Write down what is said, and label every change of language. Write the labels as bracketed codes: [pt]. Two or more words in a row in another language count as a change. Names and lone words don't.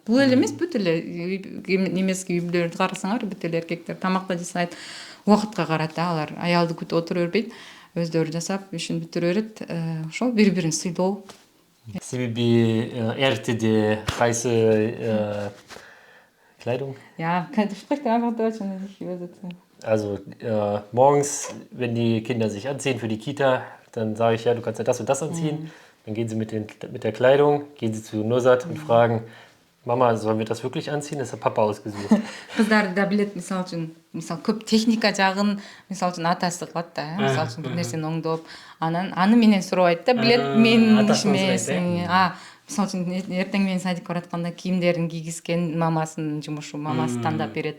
[ky] Бул эле эмес, бүт эле немески үй бүлөлөрдү карасаңар, бүт эле эркектер тамак да жасайт, убакытка карат да, алар аялды күтүп отура бербейт, өздөрү жасап, ишин бүтүрө берет. Ошол бири-бирин сыйлоо. Себеби эртеде кайсы Kleidung? [de] Ja, sprich da einfach Deutsch und ich übersetze. Also morgens, wenn die Kinder sich anziehen für die Kita, dann sage ich, ja, du kannst ja das und das anziehen. Dann gehen sie mit der Kleidung, gehen sie zu Nusrat und fragen, Mama, sollen wir das wirklich anziehen? Das hat Papa ausgesucht. [ky] Кыздар да билет, мисалы үчүн, көп техника жагын, мисалы үчүн атасы кылат да, мисалы үчүн бир нерсени оңдоп, анан аны менен сурабайт да, билет менин ишим эмес. Мисалы үчүн эртең менен садикке баратканда кийимдерин кийгизген мамасынын жумушу, мамасы тандап берет.